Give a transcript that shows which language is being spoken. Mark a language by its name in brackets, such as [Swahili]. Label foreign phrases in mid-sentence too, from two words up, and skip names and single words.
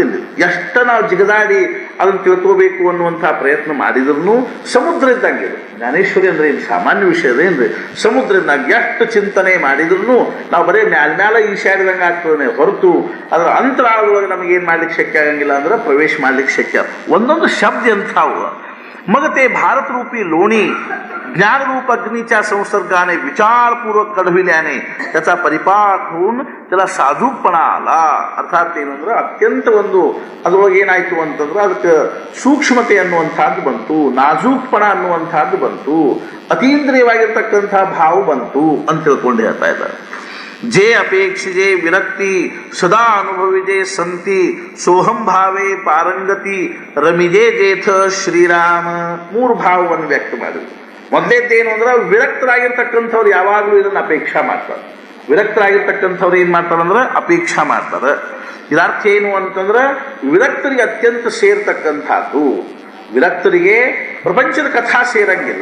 [Kannada] ಎಷ್ಟು ನಾವು ಜಿಗದಾಡಿ ಅದನ್ನು ತಿಳ್ಕೋಬೇಕು ಅನ್ನುವಂಥ ಪ್ರಯತ್ನ ಮಾಡಿದ್ರು ಸಮುದ್ರ ಇದ್ದಂಗೆ. ಜ್ಞಾನೇಶ್ವರಿ ಅಂದ್ರೆ ಏನು ಸಾಮಾನ್ಯ ವಿಷಯದೇನ್ರಿ? ಸಮುದ್ರ ಇದ್ದಂಗೆ ಎಷ್ಟು ಚಿಂತನೆ ಮಾಡಿದ್ರು ನಾವು ಬರೀ ಮ್ಯಾಲ ಈಶಾಡಿದಂಗೆ ಆಗ್ತದೆ ಹೊರತು ಅದರ ಅಂತರಾಳದೊಳಗೆ ನಮಗೇನು ಮಾಡ್ಲಿಕ್ಕೆ ಶಕ್ಯ ಆಗಂಗಿಲ್ಲ ಅಂದ್ರೆ ಪ್ರವೇಶ ಮಾಡ್ಲಿಕ್ಕೆ ಶಕ್ಯ. ಒಂದೊಂದು शब्द ಎಂಥವು. [Marathi] मग ते भारत रूपी लोणी ज्ञानरूप अग्नीच्या संसर्गाने विचारपूर्वक कढविल्याने त्याचा परिपाक होऊन त्याला साजूकपणा आला. [Kannada] अर्थात ಏನಂದ್ರೆ ಅತ್ಯಂತ ಒಂದು ಅದರೊಳಗೆ ಏನಾಯ್ತು ಅಂತಂದ್ರೆ ಅದಕ್ಕೆ ಸೂಕ್ಷ್ಮತೆ ಅನ್ನುವಂಥದ್ದು ಬಂತು, ನಾಜೂಕ್ಪಣ ಅನ್ನುವಂಥದ್ದು ಬಂತು, ಅತೀಂದ್ರಿಯವಾಗಿರ್ತಕ್ಕಂಥ ಭಾವ ಬಂತು ಅಂತ ತಿಳ್ಕೊಂಡು ಹೇಳ್ತಾ ಇದ್ದಾರೆ. [Marathi] जे अपेक्षिजे विरक्ती सदा अनुभविजे संती सोहम भावे पारंगती रमिजे जेथ ಶ್ರೀರಾಮ. [Kannada] ಮೂರು ಭಾವವನ್ನು ವ್ಯಕ್ತ ಮಾಡಿದ್ರು. ಮೊದಲೇದ್ದೇನು ಅಂದ್ರೆ ವಿರಕ್ತರಾಗಿರ್ತಕ್ಕಂಥವ್ರು ಯಾವಾಗಲೂ ಇದನ್ನು ಅಪೇಕ್ಷಾ ಮಾಡ್ತಾರೆ. ವಿರಕ್ತರಾಗಿರ್ತಕ್ಕಂಥವ್ರು ಏನು ಮಾಡ್ತಾರಂದ್ರೆ ಅಪೇಕ್ಷಾ ಮಾಡ್ತಾರೆ. ಇದರ್ಥ ಏನು ಅಂತಂದ್ರೆ ವಿರಕ್ತರಿಗೆ ಅತ್ಯಂತ ಸೇರ್ತಕ್ಕಂಥದ್ದು. ವಿರಕ್ತರಿಗೆ ಪ್ರಪಂಚದ ಕಥಾ ಸೇರಂಗಿಲ್ಲ.